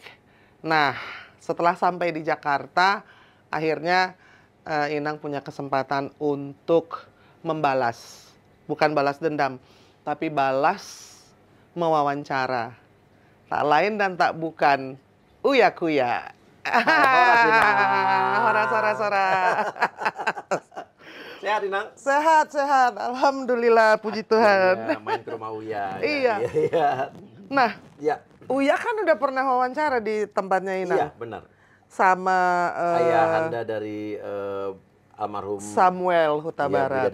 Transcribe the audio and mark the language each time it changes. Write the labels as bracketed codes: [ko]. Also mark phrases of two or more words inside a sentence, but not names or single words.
[id] Nah, setelah sampai di Jakarta, akhirnya Inang punya kesempatan untuk membalas. Bukan balas dendam, tapi balas mewawancara. Tak lain dan tak bukan Uya Kuya. [bts] Horas, Inang. Horas, horas, horas. [id] Sehat, Inang? Sehat, sehat. Alhamdulillah, puji Tuhan. Ya, main ke rumah Uya. Iya. Iya. Nah, Ya. Uya kan udah pernah wawancara di tempatnya Inang. Iya, benar. Sama Ayah Anda dari almarhum Samuel Huta Barat.